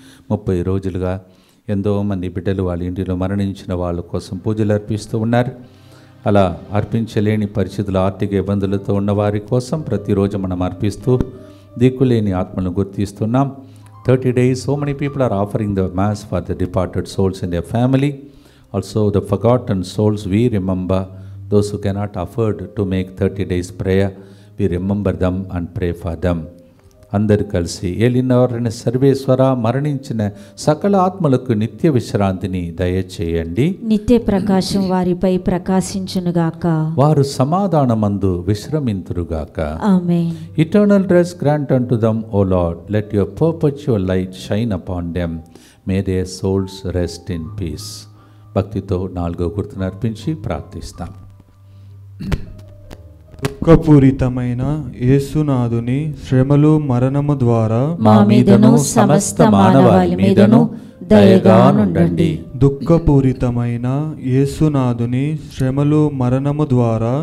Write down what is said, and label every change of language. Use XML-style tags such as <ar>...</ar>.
<te>30 రోజులుగా ఎంతో మంది బిడ్డలు వాళ్ళ ఇంటిలో మరణించిన వాళ్ళ కోసం పూజలు అర్పిస్తూ ఉన్నారు. అలా అర్పించలేని పరిస్థితులు, ఆర్థిక ఇబ్బందులతో ఉన్న వారి కోసం ప్రతిరోజు మనం అర్పిస్తూ దిక్కులేని ఆత్మలను గుర్తిస్తున్నాం.</te> <en>30 days, so many people are offering the mass for the departed souls in their family. Also the forgotten souls, we remember those who cannot afford to make 30 days prayer. We remember them and pray for them.</en> <te>అందరు కలిసి ఏలినవారైన సర్వేశ్వర, మరణించిన సకల ఆత్మలకు నిత్య విశ్రాంతిని దయచేయండి. నిత్య ప్రకాశం వారిపై ప్రకాశించునుగాక. వారు సమాధానమందు విశ్రమింతురుగాక. ఆమేన్.</te> <en>Eternal rest grant unto them, O Lord. Let your perpetual light shine upon them. May their souls rest in peace.</en> <te>భక్తితో 4వ గుర్తును అర్పించి ప్రార్థిస్తాం. దుఃఖపూరితమైన యేసునాథుని శ్రమలు మరణము ద్వారా మా మీదను సమస్త మానవాళి మీదను దయగా నుండండి. దుఃఖపూరితమైన యేసునాథుని శ్రమలు మరణము ద్వారా</te>